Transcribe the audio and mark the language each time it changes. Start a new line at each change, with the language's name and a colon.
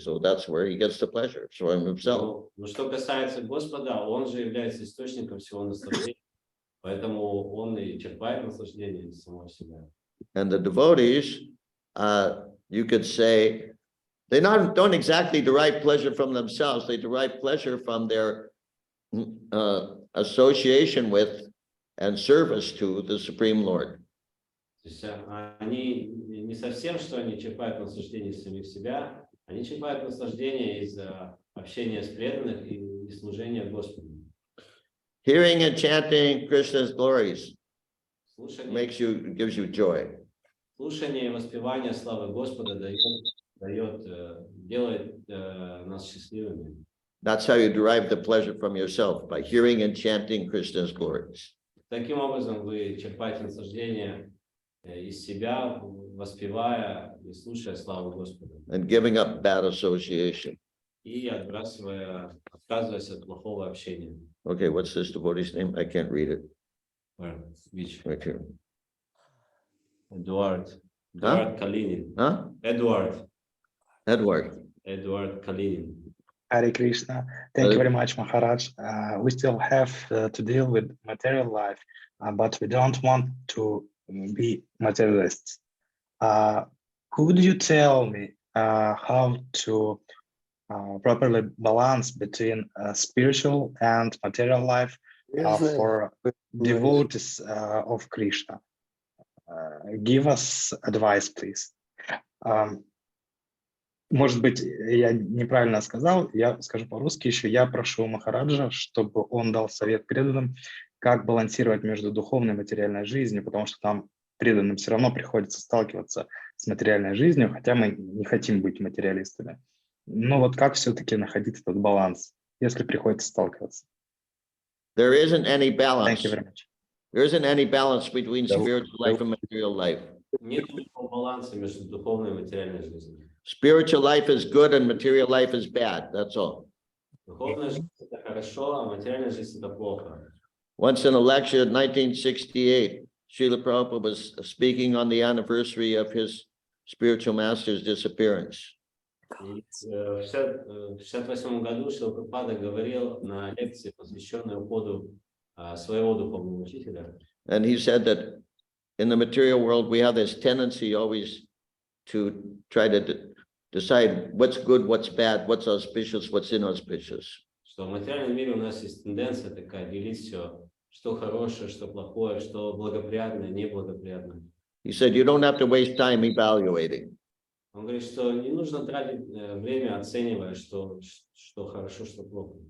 English: So that's where He gets the pleasure from Himself.
Russian: Ну, что касается Господа, Он же является источником всего наслаждения, поэтому Он и черпает наслаждение из самого себя.
English: And the devotees, you could say, they don't exactly derive pleasure from themselves. They derive pleasure from their association with and service to the Supreme Lord.
Russian: То есть они не совсем, что они черпают наслаждение из самих себя, они черпают наслаждение из общения с преданных и служения Господу.
English: Hearing and chanting Krishna's glories
Russian: Слушание,
English: gives you joy.
Russian: слушание и воспевание славы Господа делает нас счастливыми.
English: That's how you derive the pleasure from yourself, by hearing and chanting Krishna's glories.
Russian: Таким образом, вы черпаете наслаждение из себя, воспевая и слушая славу Господа.
English: And giving up bad association.
Russian: И отказываясь от плохого общения.
English: Okay, what's this devotee's name? I can't read it. Which? Right here.
Russian: Эдуард Калинин.
English: Huh?
Russian: Эдуард Калинин.
English: Hare Krishna. Thank you very much, Maharaj. We still have to deal with material life, but we don't want to be materialists. Could you tell me how to properly balance between spiritual and material life for devotees of Krishna? Give us advice, please.
Russian: Может быть, я неправильно сказал, я скажу по-русски еще. Я прошу Махараджа, чтобы он дал совет преданным, как балансировать между духовной и материальной жизнью, потому что там преданным все равно приходится сталкиваться с материальной жизнью, хотя мы не хотим быть материалистами. Но вот как все-таки находить этот баланс, если приходится сталкиваться?
English: There isn't any balance. Thank you very much. There isn't any balance between spiritual life and material life.
Russian: Нет никакого баланса между духовной и материальной жизнью.
English: Spiritual life is good and material life is bad. That's all.
Russian: Духовная жизнь — это хорошо, а материальная жизнь — это плохо.
English: Once in a lecture in 1968, Srila Prabhupada was speaking on the anniversary of his spiritual master's disappearance.
Russian: В 1968 году Шрила Прабхупада говорил на лекции, посвященной уходу своего духовного учителя.
English: And he said that in the material world, we have this tendency always to try to decide what's good, what's bad, what's auspicious, what's inauspicious.
Russian: Что в материальном мире у нас есть тенденция такая делить все, что хорошее, что плохое, что благоприятное, неблагоприятное.
English: He said you don't have to waste time evaluating.
Russian: Он говорит, что не нужно тратить время, оценивая, что хорошо, что плохо.